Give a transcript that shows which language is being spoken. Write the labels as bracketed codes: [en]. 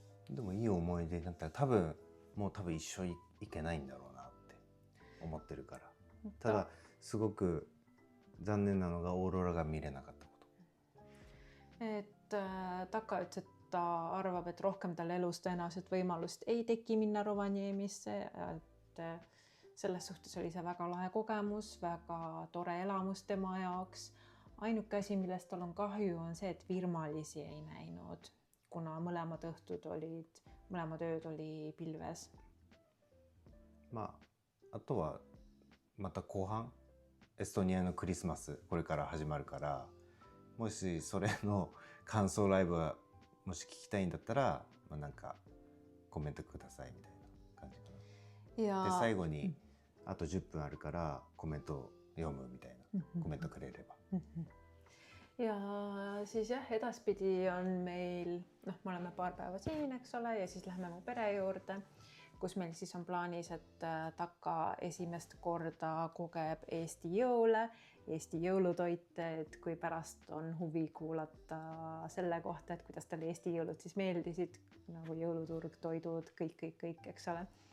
[ja] でもいい思い出になったら多分一緒に行けないんだろうなって思ってるから。ただすごく残念なのがオーロラが見れなかったこと。 [et] Taka ütles, et ta arvab, et rohkem tal elus tõenäoliselt võimalust ei teki minna Rovaniemisse. Selles suhtes oli see väga lahe kogemus, väga tore elamus tema jaoks. Ainuke asi, millest tal on kahju, on see, et virmalisi ei näinud, kuna mõlemad ööd oli pilves. [ja] あとはまた後半エストニアのクリスマスこれから始まるから、もしそれの感想ライブがもし聞きたいんだったら、なんかコメントくださいみたいな感じかな。で最後にあと10分あるからコメントを読むみたいなコメントくれれば。 [et] Ja siis jah, edaspidi on meil, me oleme paar päeva siin, eks ole, ja siis lähme mu pere juurde, kus meil siis on plaanis, et Taka esimest korda kogeb Eesti jõule, Eesti jõulutoite, et kui pärast on huvi kuulata selle kohta, et kuidas talle Eesti jõulud siis meeldisid, nagu jõuluturg, toidud, kõik, eks ole.